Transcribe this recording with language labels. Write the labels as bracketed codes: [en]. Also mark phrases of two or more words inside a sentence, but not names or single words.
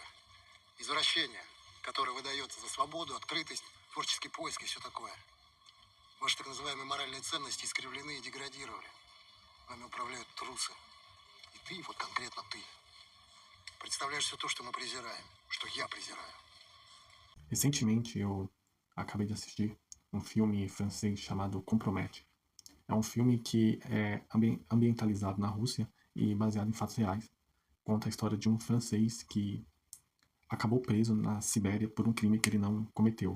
[ru] Извращение, которое выдается за свободу, открытость, творческий поиск и все такое. Ваши так называемые моральные ценности искривлены и деградировали. Вами управляют трусы. И ты, вот конкретно ты, представляешь все то, что мы презираем, что я презираю. [pt] Recentemente eu acabei de assistir um filme francês chamado Compromete. É um filme que é ambientalizado na Rússia e baseado em fatos reais. Conta a história de um francês que acabou preso na Sibéria por um crime que ele não cometeu.